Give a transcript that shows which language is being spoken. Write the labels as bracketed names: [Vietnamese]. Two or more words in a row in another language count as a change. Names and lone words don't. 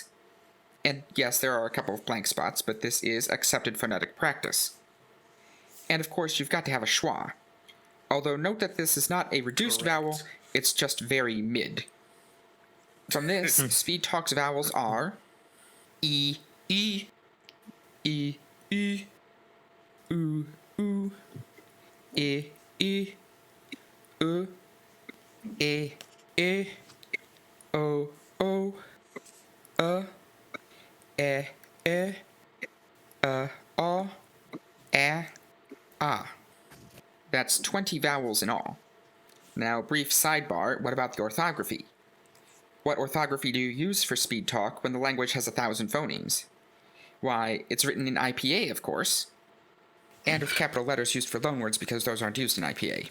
[English] And yes, there are a couple of blank spots, but this is accepted phonetic practice. And of course, you've got to have a schwa. Although note that this is not a reduced vowel, it's just very mid. From this, Speed Talk's vowels are E, E, E, E, U, U, E, E, U, E, E, O, O, E, E, O, A, Ah. That's 20 vowels in all. Now, brief sidebar, what about the orthography? What orthography do you use for Speed Talk when the language has 1,000 phonemes? Why, it's written in IPA, of course. And with capital letters used for loanwords because those aren't used in IPA.